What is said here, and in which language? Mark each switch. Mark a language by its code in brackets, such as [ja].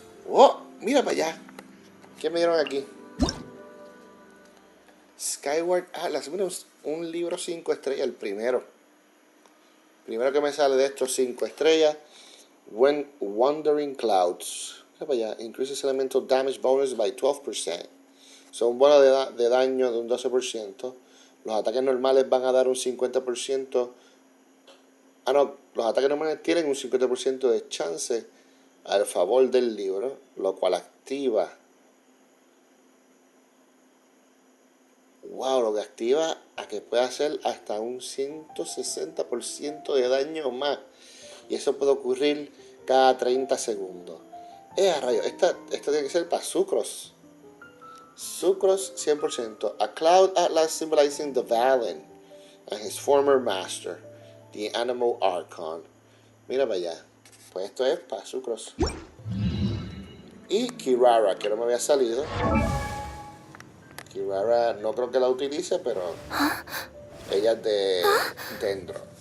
[es] ¡Oh! Mira para allá. ¿Qué me dieron aquí? [en] Skyward Atlas. [es] Mira, un libro 5 estrellas, el primero. Primero que me sale de estos 5 estrellas. When Wandering Clouds. Mira para allá. [en] Increases elemental damage bonus by 12%. [es] Son bonos de daño de un 12%. Los ataques normales van a dar un 50%. Ah, no. Los ataques normales tienen un 50% de chance al favor del libro, lo cual activa. Wow, lo que activa a que pueda hacer hasta un 160% de daño más. Y eso puede ocurrir cada 30 segundos. Rayo, esta tiene que ser para Sucros. Sucros 100%. [en] A Cloud Atlas symbolizing the Valen and his former master, the Animal Archon. [es] Mira para allá. Pues esto es para Sucros. Y Kirara, que no me había salido. Kirara no creo que la utilice, pero ella es de Dendro.